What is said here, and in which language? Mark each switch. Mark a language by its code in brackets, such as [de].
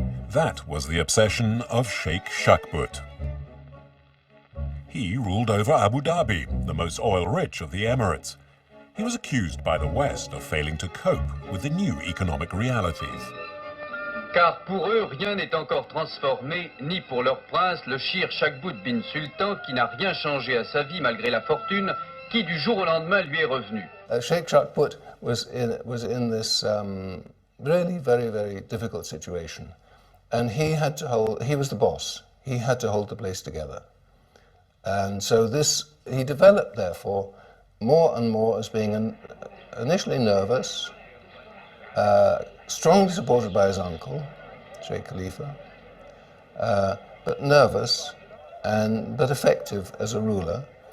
[en] That was the obsession of Sheikh Zayed. He ruled over Abu Dhabi, the most oil-rich of the Emirates. He was accused by the West of failing to cope with the new economic realities. [fr] Car pour eux, rien n'est encore transformé, ni pour leur prince, le Sheikh Zayed bin Sultan, qui n'a rien changé à sa vie malgré la fortune, qui du jour au lendemain lui est revenu. [en] Sheikh Zayed was in this really very, very difficult situation. And he was the boss. He had to hold the place together. And so he developed, therefore, more and more as being initially nervous, strongly supported by his uncle, Sheikh Khalifa, but nervous but effective as a ruler.